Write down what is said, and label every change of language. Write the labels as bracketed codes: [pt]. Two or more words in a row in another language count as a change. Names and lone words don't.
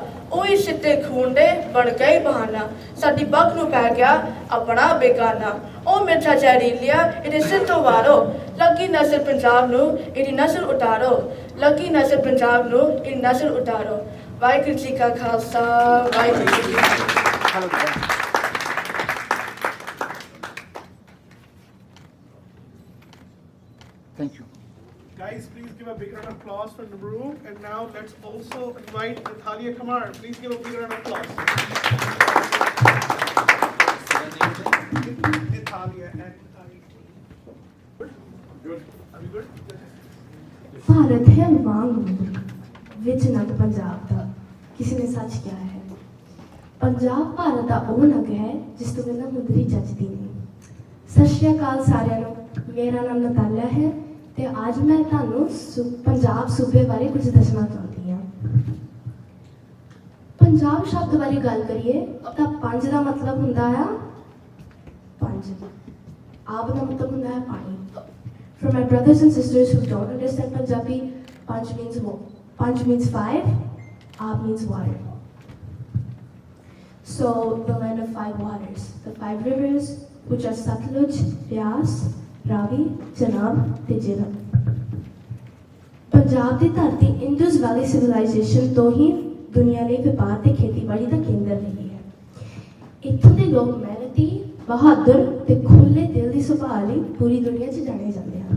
[pa] ਉਹੀ ਸਿੱਤੇ ਖੂਨ ਦੇ ਬਣ ਗਏ ਬਹਾਨਾ, ਸਾਡੀ ਬੱਗ ਨੂੰ ਪੈ ਗਿਆ ਆਪਣਾ ਬੇਗਾਨਾ। ਉਹ ਮਿਰਚਾ ਜ਼ਹਿਰੀਲਿਆ ਇਹਦੇ ਸਿਰ ਤੋਂ ਵਾਰੋ, ਲੱਗੀ ਨਜ਼ਰ ਪੰਜਾਬ ਨੂੰ ਇਹਦੀ ਨਜ਼ਰ ਉਤਾਰੋ, ਲੱਗੀ ਨਜ਼ਰ ਪੰਜਾਬ ਨੂੰ ਇਹਦੀ ਨਜ਼ਰ ਉਤਾਰੋ। ਵਾਹਿਗੁਰੂ ਜੀ ਕਾ ਖਾਲਸਾ, ਵਾਹਿਗੁਰੂ ਜੀ ਕੀ ਫਤਿਹ। [en] Thank you. Guys, please give a big round of applause for Nabru. And now let's also invite Natalia Kamar. Please give a big round of applause. Natalia and Good? Good. Are we good? [pa] ਭਾਰਤ ਹੈ ਵਾਂਗ ਵਿੱਚ ਨੰਦ ਪੰਜਾਬ ਦਾ ਕਿਸੇ ਨੇ ਸੱਚ ਕਿਹਾ ਹੈ। ਪੰਜਾਬ ਭਾਰਤ ਦਾ ਉਹ ਨਗ ਹੈ ਜਿਸ ਤੋਂ ਬਿਨਾਂ ਮੁੰਦਰੀ ਜੱਜਦੀ ਨਹੀਂ। ਸਤਿ ਸ਼੍ਰੀ ਅਕਾਲ ਸਾਰਿਆਂ ਨੂੰ, ਮੇਰਾ ਨਾਮ ਨਤਾਲਿਆ ਹੈ ਤੇ ਅੱਜ ਮੈਂ ਤੁਹਾਨੂੰ ਪੰਜਾਬ ਸੂਬੇ ਬਾਰੇ ਕੁਝ ਦੱਸਣਾ ਚਾਹੁੰਦੀ ਹਾਂ। ਪੰਜਾਬ ਸ਼ਬਦ ਬਾਰੇ ਗੱਲ ਕਰੀਏ ਤਾਂ ਪੰਜ ਦਾ ਮਤਲਬ ਹੁੰਦਾ ਆ ਪੰਜ, ਆਬ ਦਾ ਮਤਲਬ ਹੁੰਦਾ ਹੈ ਪਾਣੀ। [en] For my brothers and sisters who don't understand Punjabi, Panch means five, Aab means water. So the land of five waters, the five rivers, which are Satluj, Beas, Ravi, Chenab, [pa] ਤੇ Jhelum. ਪੰਜਾਬ ਦੀ ਧਰਤੀ ਇੰਡਸ ਵੈਲੀ ਸਿਵਲਾਈਜੇਸ਼ਨ ਤੋਂ ਹੀ ਦੁਨੀਆ ਲਈ ਵਪਾਰ ਤੇ ਖੇਤੀਬਾੜੀ ਦਾ ਕੇਂਦਰ ਰਹੀ ਹੈ। ਇੱਥੋਂ ਦੇ ਲੋਕ ਮਿਹਨਤੀ, ਬਹਾਦਰ ਤੇ ਖੁੱਲੇ ਦਿਲ ਦੀ ਸੁਭਾਅ ਲਈ ਪੂਰੀ ਦੁਨੀਆ 'ਚ ਜਾਣੇ ਜਾਂਦੇ ਹਨ।